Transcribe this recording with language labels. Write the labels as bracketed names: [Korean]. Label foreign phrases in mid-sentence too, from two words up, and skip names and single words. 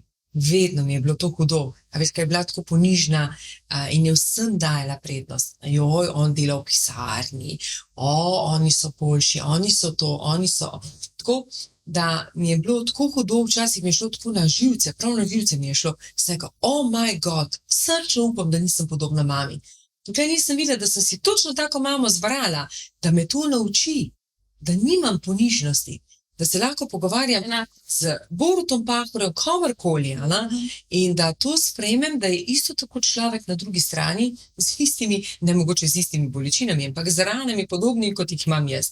[Slovenian] Vedno mi je bilo to hudo. A veš, kaj je bila tako ponižna in je vsem dajala prednost. Joj, on dela v pisarni, oni so boljši, oni so to, oni so. Tako, da mi je bilo tako hudo, včasih mi je šlo tako na živce, prav na živce mi je šlo. Sem rekel, [English] oh my God, [Slovenian] srčno upam, da nisem podobna mami. Tukaj nisem videla, da sem si točno tako mamo zbrala, da me to nauči, da nimam ponižnosti, da se lahko pogovarjam z Borutom Pahorjem, komorkoli, in da to sprejmem, da je isto tako človek na drugi strani, z istimi, ne mogoče z istimi bolečinami, ampak z ranami podobnimi, kot jih imam jaz.